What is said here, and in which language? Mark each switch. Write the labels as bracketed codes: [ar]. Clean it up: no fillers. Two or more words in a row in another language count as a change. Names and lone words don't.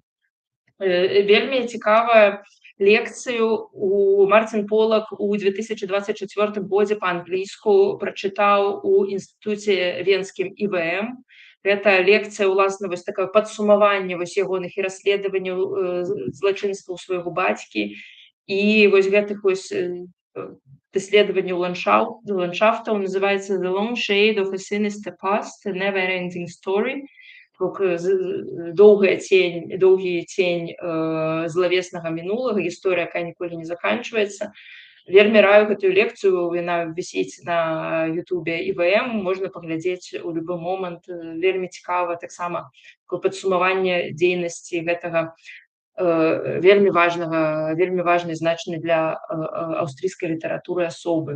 [be] Вельмі цікавая лекцыю Марцін Полак у 2024 годзе па-англійску прачытаў у інстытуце венскім ІВМ. Гэта лекцыя, уласна, такое падсумаванне ягоных і расследаванняў злачынстваў свайго бацькі і гэтых даследаванняў ландшафтаў называецца [en] «The Long Shade of a Sinister Past, a Never-Ending Story». [be] Доўгі цень злавеснага мінулага, гісторыя, якая ніколі не заканчваецца. Вельмі раю гэтую лекцыю, яна вісіць на Ютубе ІВМ, можна паглядзець у любы момант. Вельмі цікава таксама падсумаванне дзейнасці гэтага вельмі важнай, значнай для аўстрыйскай літаратуры асобы.